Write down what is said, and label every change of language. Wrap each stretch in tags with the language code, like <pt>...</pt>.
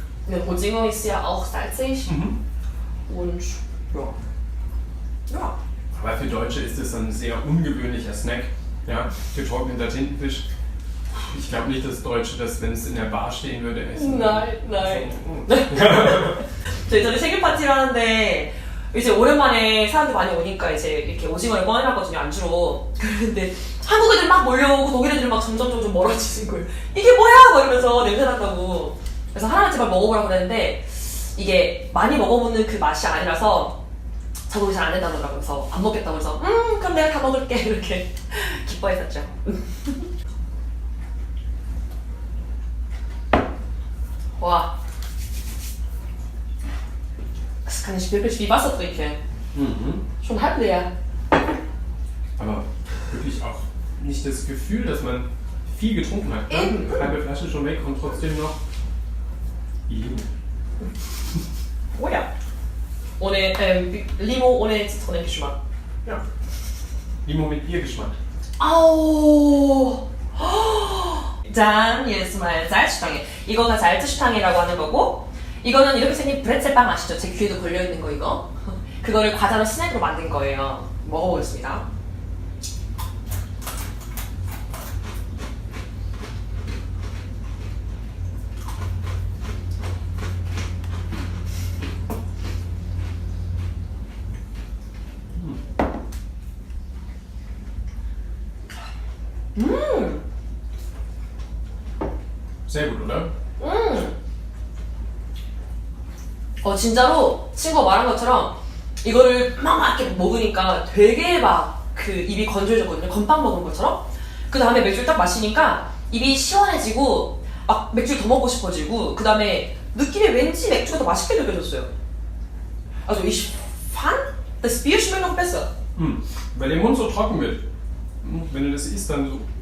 <de>Der Ozinger ist ja auch salzig und ja. Aber für Deutsche ist es ein sehr ungewöhnlicher Snack. Ja, getrockneter Tintenfisch. Ich glaube nicht, dass Deutsche das, wenn es in der Bar stehen würde, essen. Nein.</de> <ko>저희 전에 생일 파티를 하는데 이제 오랜만에 사람들 많이 오니까 이제 이렇게 오징어를 꺼내놨거든요, 안주로. 근데 한국 애들 막 몰려오고 독일 애들 막 점점 멀어지는 거예요. 이게 뭐야? 막 이러면서 냄새 난다고. 그래서 하나만 제발 먹어보라고 그랬는데 이게 많이 먹어보는 그 맛이 아니라서 적응이 잘 안 된다고 하더라고요. 그래서 안 먹겠다고 해서 그럼 내가 다 먹을게 이렇게 기뻐했었죠.</ko> <de>Boah. Das kann ich wirklich wie Wasser trinken. Schon halb leer. Aber wirklich auch nicht das Gefühl, dass man viel getrunken hat. Eben. Halbe Flasche schon weg und trotzdem noch Limo. Oh ja. Ohne Limo ohne Zitronengeschmack. Ja. Limo mit Biergeschmack.</de> <ko>Au! 짠! 예스 말 살치탕에 이거가 살치탕이라고 하는 거고 이거는 이렇게 생긴 브레첼빵 아시죠? 제 귀에도 걸려있는 거 이거 그거를 과자로 스낵으로 만든 거예요. 먹어보겠습니다.</ko> <de>Sehr gut, oder?</de> <ko>진짜로 친구가 말한 것처럼 이거를 막 이렇게 먹으니까 되게 막 그 입이 건조해졌거든요. 건빵 먹은 것처럼. 그 다음에 맥주를 딱 마시니까 입이 시원해지고 막 맥주를 더 먹고 싶어지고 그 다음에 느낌이 왠지 맥주가 더 맛있게 느껴졌어요.</ko> <de>Also ich fand das Bier schmeckt noch besser. Weil der Mund so trocken wird. Wenn du das isst, dann so.</de>